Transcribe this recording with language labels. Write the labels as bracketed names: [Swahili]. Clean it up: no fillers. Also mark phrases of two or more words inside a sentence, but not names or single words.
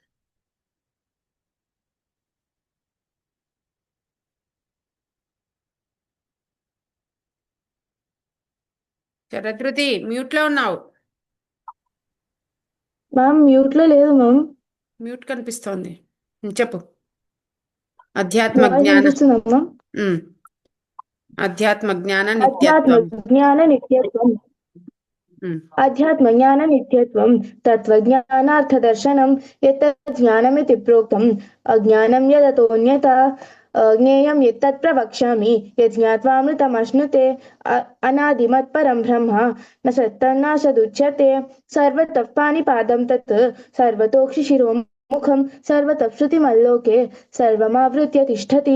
[Telugu] శరదృతి, మ్యూట్లో ఉన్నావు. మ్యామ్ మ్యూట్లో లేదు మ్యామ్. మ్యూట్ కనిపిస్తోంది. చెప్పు. అధ్యాత్మ వాయిస్ జ్ఞాన. వినిపిస్తుందా మ్యామ్? [Sanskrit] అధ్యాత్మ జ్ఞాన [Telugu] అధ్యాత్మ నిత్యత్వం. [Sanskrit] జ్ఞాన నిత్యత్వం. अध्यात्म ज्ञान नित्यत्वं तत्त्वज्ञानार्थदर्शनं यत्तत् ज्ञानमिति प्रोक्तम् अज्ञानं यदतोऽन्यथा ज्ञेयं यत्तत् प्रवक्ष्यामि यज्ञात्वामृतमश्नुते अनादिमत्परं ब्रह्म न सत्तन्नासदुच्यते सर्वतः पाणिपादं तत् सर्वतोक्षिशिरोमुखं सर्वतः श्रुतिमल्लोके सर्वमावृत्य तिष्ठति